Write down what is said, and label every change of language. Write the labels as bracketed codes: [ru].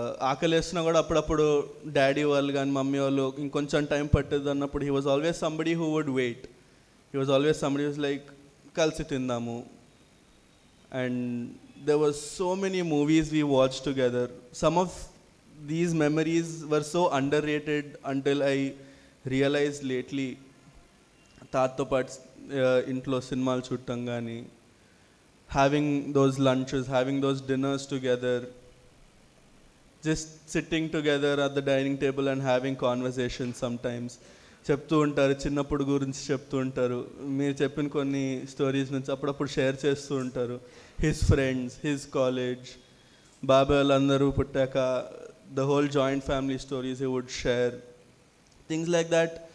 [te] ఆకలి వేస్తున్నా కూడా అప్పుడప్పుడు డాడీ వాళ్ళు కానీ మమ్మీ వాళ్ళు ఇంకొంచెం టైం పట్టేది అన్నప్పుడు [en] He was always somebody who would wait. He was always somebody was like [te] కలిసి తిందాము. [en] And there were so many movies we watched together. Some of these memories were so underrated until I realized lately. [te] Taatto parts intlo cinemalu chuttam gaani, [en] having those lunches, having those dinners together, just sitting together at the dining table and having conversations sometimes. [te] చెప్తూ ఉంటారు, చిన్నప్పుడు గురించి చెప్తూ ఉంటారు. మీరు చెప్పిన కొన్ని stories నుంచి అప్పుడప్పుడు షేర్ చేస్తూ ఉంటారు. [en] his friends, his college, [te] బాబాయ్ వాళ్ళందరూ పుట్టాక [en] The whole joint family stories he would share, things like that.